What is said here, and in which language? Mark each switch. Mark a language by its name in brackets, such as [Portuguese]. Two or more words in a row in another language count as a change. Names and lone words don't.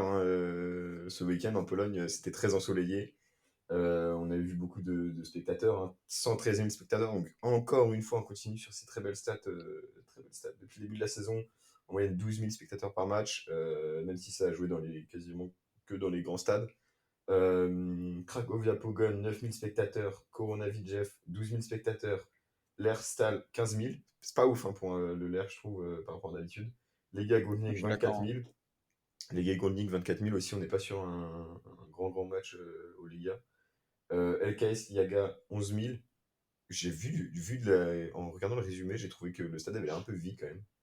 [French] Hein, ce week-end en Pologne, c'était très ensoleillé. On a vu beaucoup de spectateurs, hein, 113 000 spectateurs. Donc, encore une fois, on continue sur ces très belles stats. Très belles stats. Depuis le début de la saison, en moyenne 12 000 spectateurs par match, même si ça a joué quasiment que dans les grands stades. Cracovia Pogoń, 9 000 spectateurs. Korona Widzew, 12 000 spectateurs. L'Air Stal, 15 000. C'est pas ouf hein, pour le L'Air, je trouve, par rapport à d'habitude. Lega Je Górnik, suis 24 d'accord. 000. Lega Górnik, 24 000 aussi. On n'est pas sur un grand match au Liga. LKS Yaga, 11 000. J'ai en regardant le résumé, j'ai trouvé que le stade avait l'air un peu vide quand même.